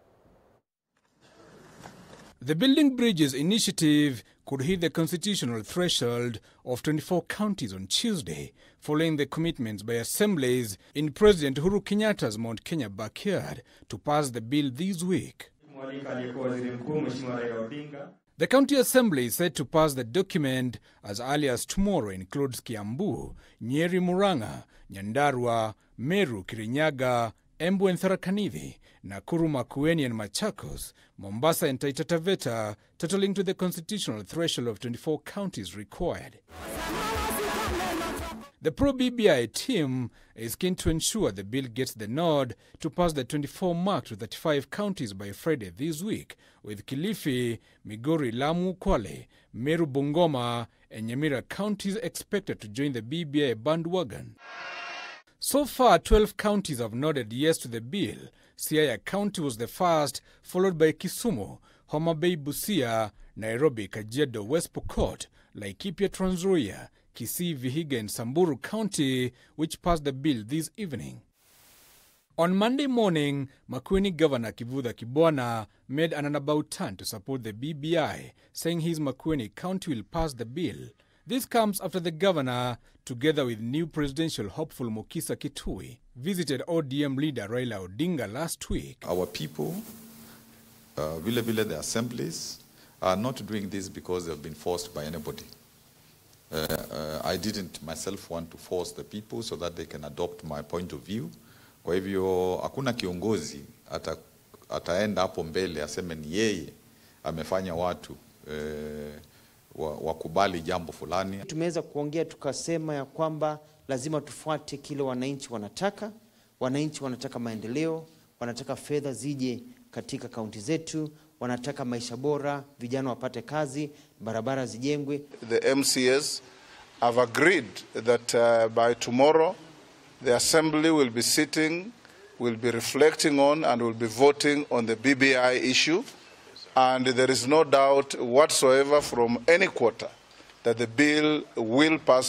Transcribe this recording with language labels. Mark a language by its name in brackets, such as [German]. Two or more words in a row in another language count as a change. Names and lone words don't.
[English] The Building Bridges initiative could hit the constitutional threshold of 24 counties on Tuesday, following the commitments by assemblies in President Uhuru Kenyatta's Mount Kenya backyard to pass the bill this week. The county assembly is set to pass the document as early as tomorrow includes Kiambu, Nyeri Murang'a, Nyandarua, Meru, Kirinyaga, Embu and Tharaka Nithi, Nakuru, Makueni and Machakos, Mombasa and Taita Taveta, totaling to the constitutional threshold of 24 counties required. The pro-BBI team is keen to ensure the bill gets the nod to pass the 24 mark to 35 counties by Friday this week, with Kilifi, Migori, Lamu, Kwale, Meru, Bungoma and Nyamira counties expected to join the BBI bandwagon. So far, 12 counties have nodded yes to the bill. Siaya County was the first, followed by Kisumu, Homa Bay, Busia, Nairobi, Kajiado, West Pokot, Laikipia, Trans Nzoia, Kisii, Vihiga and Samburu County, which passed the bill this evening. On Monday morning, Makueni Governor Kivutha Kibwana made an about turn to support the BBI, saying his Makueni County will pass the bill. This comes after the governor, together with new presidential hopeful Mukisa Kitui, visited ODM leader Raila Odinga last week. Our people, the assemblies, are not doing this because they've been forced by anybody. I didn't myself want to force the people so that they can adopt my point of view. [Swahili] Kwa hivyo hakuna kiongozi ataenda hapo mbele aseme ni yeye amefanya watu wakubali jambo fulani. Tumeweza kuongea tukasema ya kwamba lazima tufuate kile wananchi wanataka. Wananchi wanataka maendeleo, wanataka fedha zije katika kaunti zetu, wanataka maisha bora, vijana wapate kazi, barabara zijengwe. [English] The MCAs have agreed that by tomorrow the assembly will be sitting, will be reflecting on and will be voting on the BBI issue, and there is no doubt whatsoever from any quarter that the bill will pass.